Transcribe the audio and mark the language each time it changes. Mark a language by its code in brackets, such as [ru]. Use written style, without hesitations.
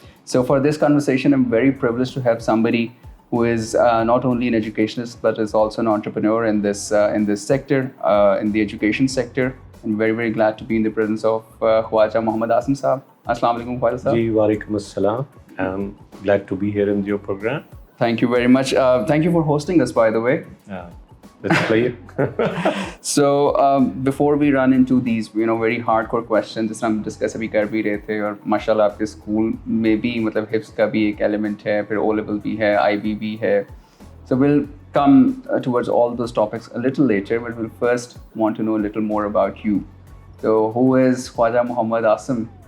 [en] So for this conversation, I'm very privileged to have somebody who is not only an educationist but is also an entrepreneur in this sector, in the education sector. I'm very, very glad to be in the presence of Khwaja Muhammad Asim Saab. Assalamu alaikum Khwaja Saab. Ji, walaikum assalam. I'm glad to be here in your program. Thank you very much. Thank you for hosting us, by the way. Let's play it. So before we run into these very hardcore questions, [ur] جس ہم discuss ابھی کر بھی رہے تھے, اور ماشاء اللہ آپ کے اسکول میں بھی مطلب حفظ کا بھی ایک ایلیمنٹ ہے, پھر او لیول بھی ہے, آئی بی بھی ہے. [en] So we'll come towards all those topics a little later, but we'll first want to know a little more about you. So who is Khwaja Muhammad Asim?